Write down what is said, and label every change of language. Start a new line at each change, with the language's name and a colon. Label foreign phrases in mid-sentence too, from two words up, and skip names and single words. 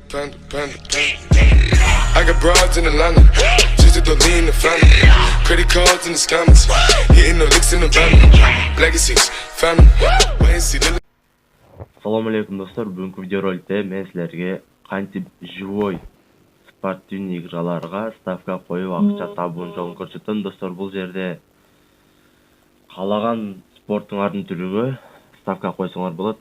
English: I got broads in Atlanta, just to lean the family. Credit cards in the scammers, hitting the licks in the van. Legacies, family, wait and see the.
Arabic: السلام عليكم
Kyrgyz: достор, бүгүнкү видеороликте мен силерге кантип
Russian: живой спортивный
Kyrgyz: играларга ставка коюп акча табуунун жолун көрсөтөм. Достор, бул жерде каалаган спортуңардын түрүгө ставка койсоңор болот.